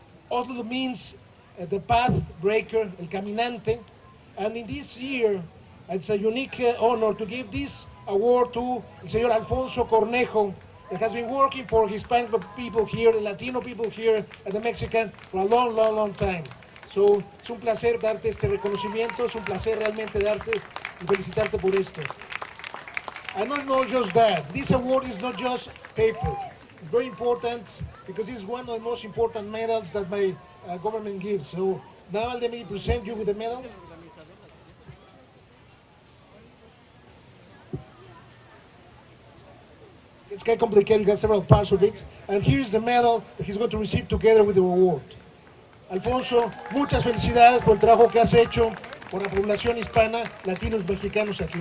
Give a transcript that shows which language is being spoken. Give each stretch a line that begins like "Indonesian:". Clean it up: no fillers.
English: Otley means the path breaker,
Spanish: el caminante.
English: And in this year, it's a unique honor to give this award to
Spanish: el señor
English: Alfonso Cornejo, that has been working for Hispanic people here, the Latino people here, and the Mexican for a long time.
Spanish: So, es un placer darte este reconocimiento, es un placer realmente darte y felicitarte por esto.
English: And not just that, this award is not just paper. It's very important because it's one of the most important medals that my government gives. So now let me present you with the medal. It's quite complicated, you got several parts of it. And here's the medal that he's going to receive together with the award.
Spanish: Alfonso, muchas felicidades por el trabajo que has hecho por la población hispana, latinos, mexicanos aquí.